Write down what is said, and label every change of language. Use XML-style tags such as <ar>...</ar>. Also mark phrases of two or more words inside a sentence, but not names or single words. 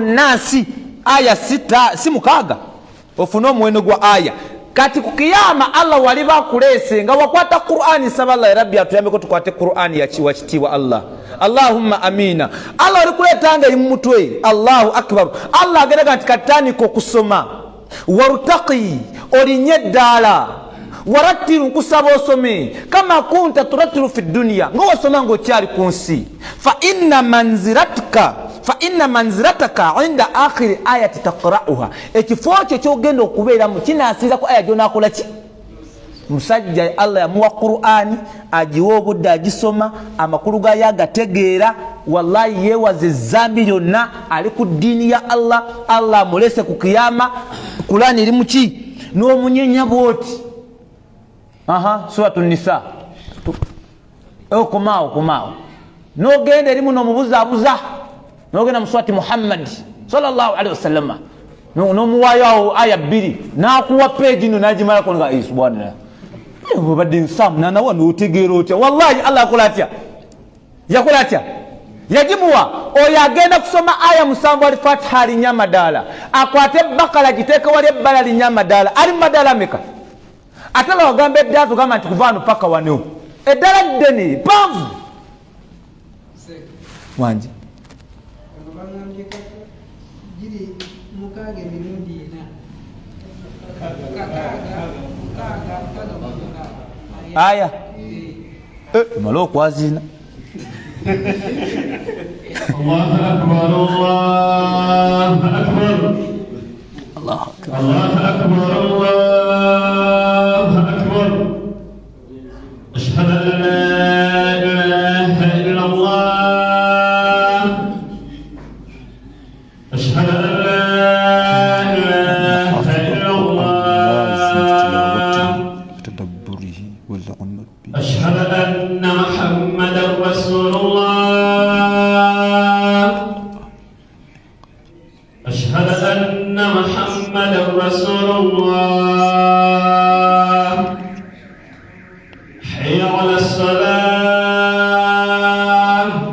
<lg>Nasi aya 6 si 6 ofuna omuwendo gwa aya kati ku kiyama Allah wali bakulese nga wakwata Qur'ani saba Allah rabbi atuyambeko tukwate Qur'ani yachiwa kitiwa Allah</lg> <ar>اللهم آمين</ar> <lg>Allah wali kuletanga eri mu mutwe</lg> <ar>الله أكبر</ar> <lg>Allah ageraga nti katandika okusoma wartaqi olinye ddala warattiru nkusaba osome</lg> <ar>كما كنت ترتل في الدنيا</ar> <lg>nga wasoma ng'okyali ku nsi fa</lg> <ar>إن منزلتك عند آخر آية تقرؤها</ar> <lg>ekifo kyo kyogenda okubeeramu kinasinza ku aya gyonakola ki musajja Allah yamuwa Qur'ani agiwa obudde agisoma amakulu gayo agategeera wallahi yeewaze zambi lyonna ali ku ddiini ya Allah Allah amulese ku kiyama Qur'ani eri muki n'omunyenya bwoti suratu Nisa komaawo n'ogenda eri muno omubuzaabuza n'ogenda mu surati Muhammad</lg> <ar>صلى الله عليه وسلم</ar> <lg>n'omuwaayo aya 2 n'akuwa peegi no n'agimalako nga subhanallah obadde nsamu nanawa n'otegeera otya wallahi Allah yakola atya yagimuwa oyo agenda kusoma aya 7 Al-Fatiha alinya madaala akwate Bakara giteeka wali ebbala alinya madaala ali madaala meka atala wagamba eddala tugamba nti kuva wano paka wano eddala ddene panvu wangi aya mala okwazina</lg> <ar>الله أكبر الله أكبر الله أكبر الله أكبر الله أكبر أشهد أن لا إله إلا الله أشهد أن لا إله إلا الله تدبره والأمة أشهد أن محمدا رسول الله أشهد أن محمدا رسول الله حي على الصلاة</ar>